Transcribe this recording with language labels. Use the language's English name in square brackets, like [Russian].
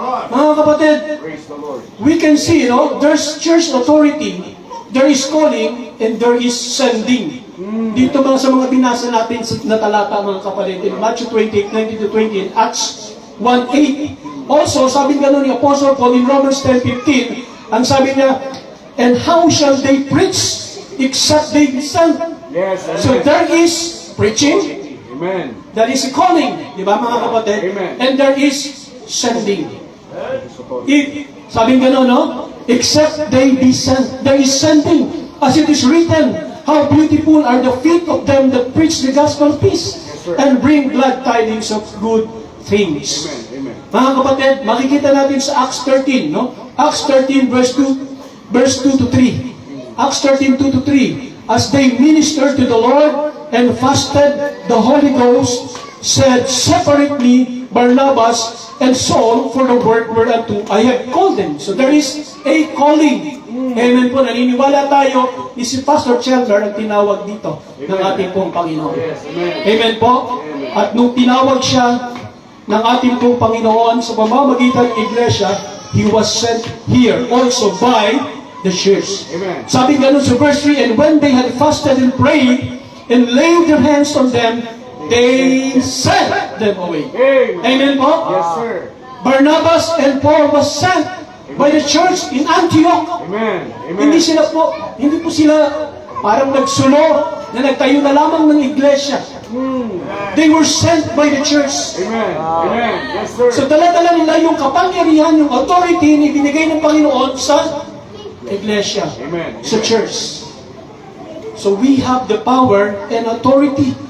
[Filipino] Mga kapatid, [English] we can see, there's church authority, there is calling, and there is sending. [Filipino] Dito mga sa mga binasa natin na talata, mga kapatid, in Matthew 28:19-20, and Acts 1:8. [English] Also, [Filipino] sabi nga nun ni [English] Apostle Paul in Romans 10:15, [Filipino] ang sabi niya, [English] and how shall they preach except they be sent? So there is preaching, there is calling, [Filipino] di ba mga kapatid? [English] And there is sending. [Filipino] Sabi nga nun, [English] except they be sent, there is sending. As it is written, how beautiful are the feet of them that preach the gospel of peace and bring glad tidings of good things. [Filipino] Mga kapatid, makikita natin sa Acts 13, Acts 13 verse 2-3. [English] Acts 13:2-3. As they ministered to the Lord and fasted, the Holy Ghost said, separate me, Barnabas and Saul, for the work whereunto I have called them. So there is a calling. [Filipino] Amen po, naniniwala tayo, ni si Pastor Chandler ang tinawag dito ng ating pong Panginoon. Amen po. At nung tinawag siya ng ating pong Panginoon sa pamamagitan ng iglesia, [English] He was sent here also by the church. [Filipino] Sabi ganun sa [English] verse 3, and when they had fasted and prayed and laid their hands on them, they sent them away. [Filipino] Amen po? [English] Yes, sir. Barnabas and Paul was sent by the church in Antioch. Amen. [Filipino] Hindi po sila parang nagsulo na nagtayo na lamang ng iglesia. [English] They were sent by the church. Amen. Amen. Yes, sir. [Filipino] So dala-dala nila yung kapangyarihan, yung authority na ibinigay ng Panginoon sa iglesia, sa church. [English] So we have the power and authority.